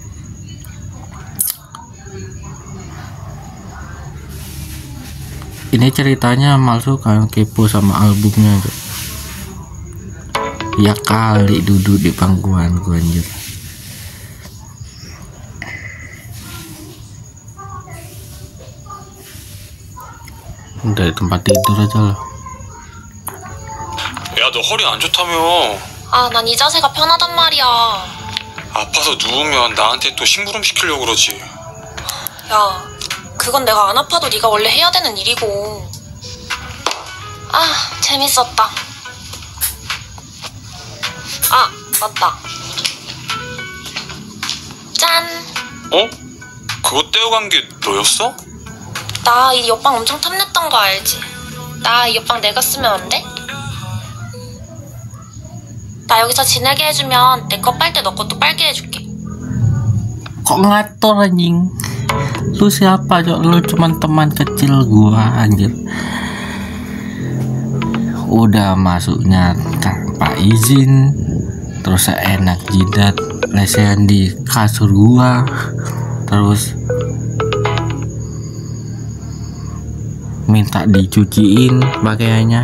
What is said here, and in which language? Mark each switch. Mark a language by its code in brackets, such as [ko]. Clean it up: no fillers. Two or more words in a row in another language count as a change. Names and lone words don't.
[id] Ini ceritanya masuk kan kepo sama albumnya tuh. Ya kali duduk di pangkuan gua anjir. Dari tempat tidur aja lah. [ko] 야, 너 허리 안 좋다며. 아, 난 이 자세가 편하단 말이야. 아파서 누우면 나한테 또 심부름 시키려고 그러지. 야, 그건 내가 안 아파도 네가 원래 해야 되는 일이고. 아, 재밌었다. 아, 맞다. 짠. 어? 그거 떼어간 게 너였어? 나 이 옆방 엄청 탐냈던 거 알지? 나 이 옆방 내가 쓰면 안 돼? 나 여기서 지내게 해주면 내 거 빨대 너 것도 빨게 해줄게. [id] Kok ngatur anjing? Lu siapa Cok? Lu cuman teman kecil gua anjir. Udah masuknya tanpa izin, terus seenak jidat lesehan di kasur gua, terus minta dicuciin pakaiannya.